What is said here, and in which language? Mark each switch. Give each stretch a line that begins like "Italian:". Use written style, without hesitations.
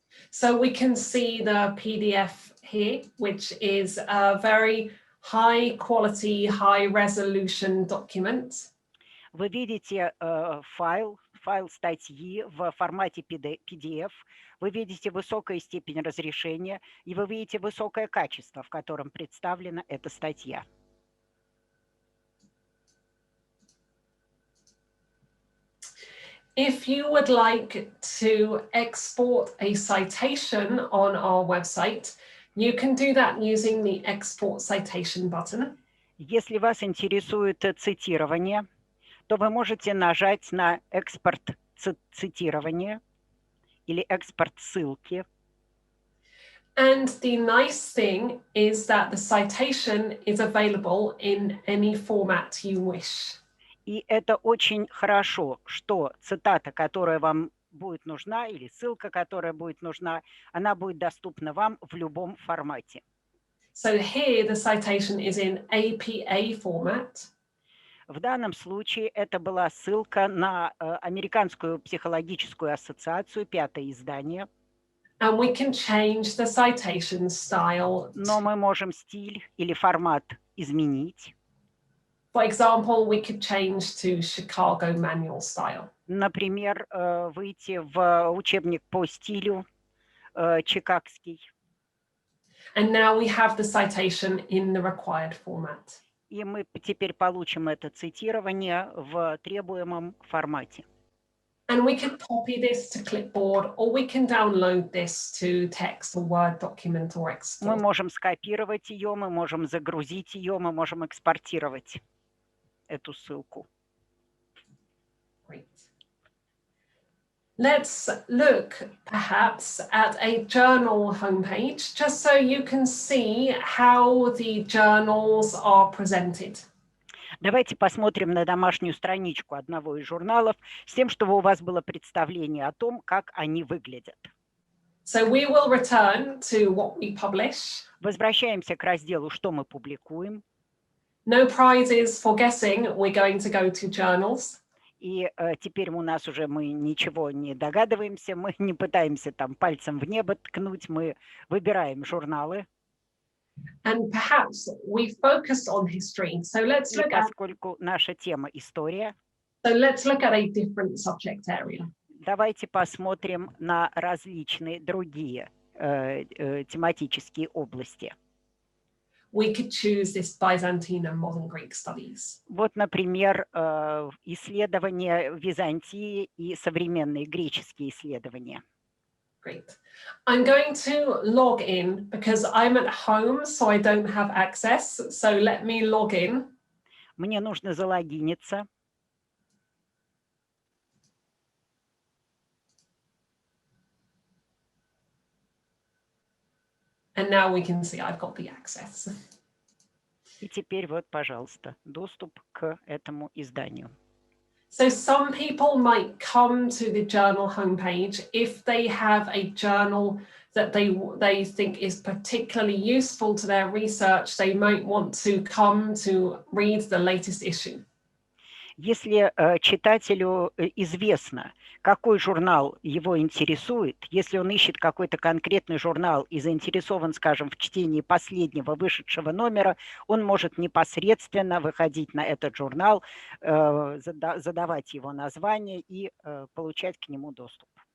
English: So we can see the PDF here, which is a very high quality, high resolution document.
Russian: Вы видите файл статьи в формате PDF, вы видите высокую степень разрешения, и вы видите высокое качество, в котором представлена эта статья.
English: If you would like to export a citation on our website, you can do that using the Export Citation button.
Russian: Если вас интересует цитирование, то вы можете нажать на экспорт цитирования или экспорт ссылки.
English: And the nice thing is that the citation is available in any format you wish.
Russian: И это очень хорошо, что цитата, которая вам будет нужна, или ссылка, которая будет нужна, она будет доступна вам в любом формате.
English: So here the citation is in APA format.
Russian: В данном случае это была ссылка на Американскую психологическую ассоциацию, 5-е издание.
English: And we can change the citation style.
Russian: Но мы можем стиль или формат изменить.
English: For example, we could change to Chicago manual style.
Russian: Например, выйти в учебник по стилю чикагский.
English: And now we have the citation in the required format.
Russian: И мы теперь получим это цитирование в требуемом формате.
English: And we can copy this to clipboard, or we can download this to text or Word document or
Russian: Мы
English: export.
Russian: можем скопировать ее, мы можем загрузить ее, мы можем экспортировать эту ссылку.
English: Great. Let's look perhaps at a journal homepage, just so you can see how the journals are presented.
Russian: Давайте посмотрим на домашнюю страничку одного из журналов с тем, чтобы у вас было представление о том, как они выглядят.
English: So we will return to what we publish.
Russian: Возвращаемся к разделу «Что мы публикуем».
English: No prizes for guessing, we're going to go to journals.
Russian: И теперь у нас уже мы ничего не догадываемся, мы не пытаемся там пальцем в небо ткнуть, мы выбираем журналы.
English: And perhaps we focused on history. So let's
Russian: И
English: look at
Russian: поскольку наша тема история,
English: a different subject area.
Russian: давайте посмотрим на различные другие тематические области.
English: We could choose this Byzantine and modern Greek studies.
Russian: Вот, например, исследования Византии и современные греческие исследования.
English: Great. I'm going to log in because I'm at home, so I don't have access. So let me log in.
Russian: Мне нужно залогиниться.
English: And now we can see I've got the access.
Russian: И теперь вот, пожалуйста, доступ к этому изданию.
English: So some people might come to the journal homepage if they have a journal that they think is particularly useful to their research. They might want to come to read the latest issue.
Russian: Если читателю известно, какой журнал его интересует, если он ищет какой-то конкретный журнал и заинтересован, скажем, в чтении последнего вышедшего номера, он может непосредственно выходить на этот журнал, задавать его название и получать к нему доступ.